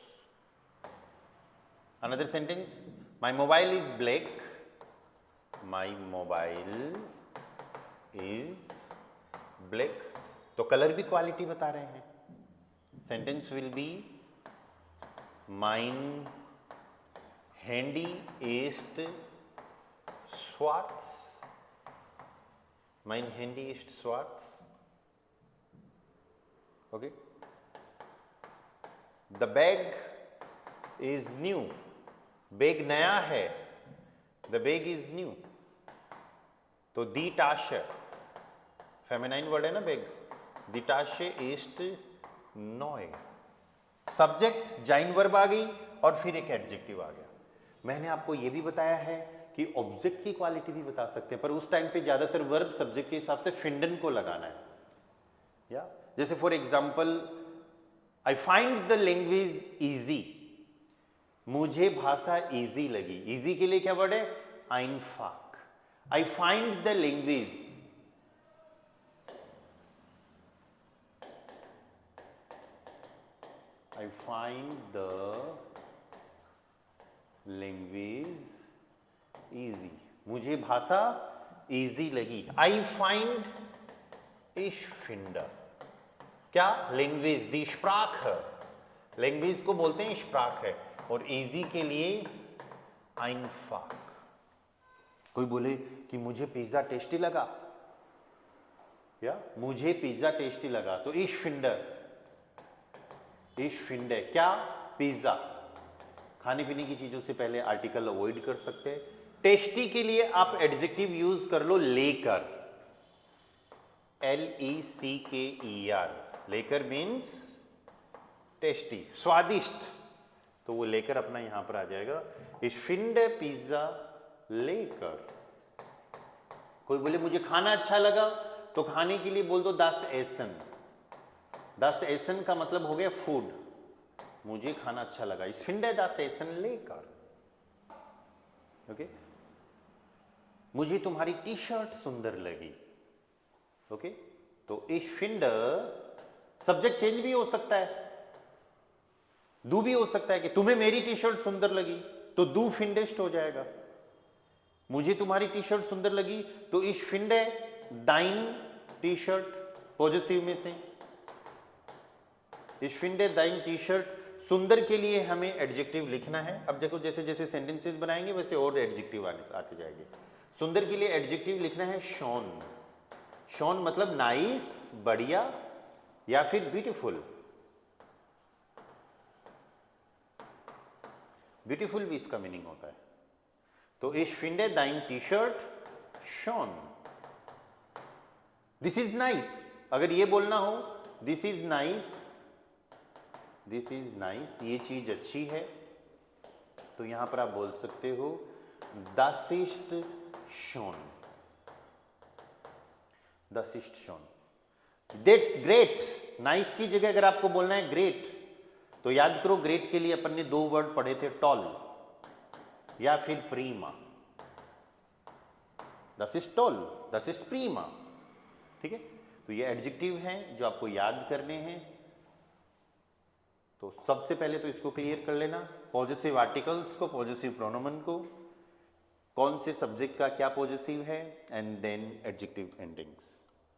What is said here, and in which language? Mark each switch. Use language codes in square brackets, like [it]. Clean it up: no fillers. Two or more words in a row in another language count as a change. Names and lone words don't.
[en] another sentence, my mobile is black. my mobile is black. [hi] तो कलर भी क्वालिटी बता रहे हैं। [en] sentence will be [de] mein Handy ist schwarz. Mein Handy ist schwarz. [en] Okay. The bag is new. [hi] बैग नया है। [en] The bag is new. [de] तो die Tasche, [hi] फेमिनाइन वर्ड है ना बैग। [de] Die Tasche ist neu. [hi] सब्जेक्ट जाइन वर्ब आ गई और फिर एक एडजेक्टिव आ गया। मैंने आपको यह भी बताया है कि ऑब्जेक्ट की क्वालिटी भी बता सकते हैं, पर उस टाइम पे ज्यादातर वर्ब सब्जेक्ट के हिसाब से फिंडन को लगाना है। या जैसे [en] for example I find the language easy. [hi] मुझे भाषा इजी लगी। इजी के लिए क्या वर्ड है? [en] einfach। I find the language, I find the language easy। [hi] मुझे भाषा easy लगी। [en] I find [de] ich finde। [hi] क्या? लैंग्वेज, [de] die Sprache. [hi] लैंग्वेज को बोलते हैं Sprache है, और easy के लिए einfach। कोई बोले कि मुझे पिज्जा टेस्टी लगा, या मुझे पिज्जा टेस्टी लगा, तो [de] ich finde। Ich finde क्या? पिज्जा। [hi] खाने पीने की चीजों से पहले आर्टिकल अवॉइड कर सकते हैं। टेस्टी के लिए आप एडजेक्टिव यूज कर लो लेकर, LECKER। लेकर [en] means tasty, [hi] स्वादिष्ट। तो वो लेकर अपना यहां पर आ जाएगा, [de] Ich finde Pizza lecker. [hi] कोई बोले मुझे खाना अच्छा लगा, तो खाने के लिए बोल दो [de] das Essen। Das Essen [hi] का मतलब हो गया फूड। मुझे खाना अच्छा लगा, [de] Ich finde das Essen lecker। [hi] ओके। मुझे तुम्हारी टी शर्ट सुंदर लगी। ओके। [de] तो Ich finde, [hi] सब्जेक्ट चेंज भी हो सकता है, दू भी हो सकता है कि तुम्हें मेरी टी शर्ट सुंदर लगी, तो [de] du findest [hi] हो जाएगा। मुझे तुम्हारी टी शर्ट सुंदर लगी तो [de] Ich finde dein [hi] टी शर्ट, पॉजिटिव में से [de] Ich finde dein [hi] टी शर्ट सुंदर के लिए हमें एडजेक्टिव लिखना है। अब देखो जैसे जैसे सेंटेंसेस बनाएंगे वैसे और एडजेक्टिव आते जाएंगे। सुंदर के लिए एडजेक्टिव लिखना है शॉन। शॉन मतलब नाइस, बढ़िया या फिर ब्यूटीफुल। ब्यूटीफुल भी इसका मीनिंग होता है। [de] तो ich finde dein T-shirt schön। [en] this is nice, [hi] अगर ये बोलना हो [en] this is nice, this is nice, [hi] ये चीज अच्छी है, तो यहां पर आप बोल सकते हो [de] das ist schön, das ist schön। [en] That's great, [hi] नाइस की जगह अगर आपको बोलना है ग्रेट, तो याद करो ग्रेट के लिए अपन ने दो वर्ड पढ़े थे, टॉल या फिर प्रीमा। [de] Das ist toll, das ist prima। [hi] ठीक है, तो ये एडजेक्टिव हैं जो आपको याद करने हैं। तो सबसे पहले तो इसको क्लियर कर लेना, [en] positive articles [hi] को, [en] positive pronoun [hi] को, कौन से सब्जेक्ट का क्या पॉजिटिव है, [en] and then adjective endings.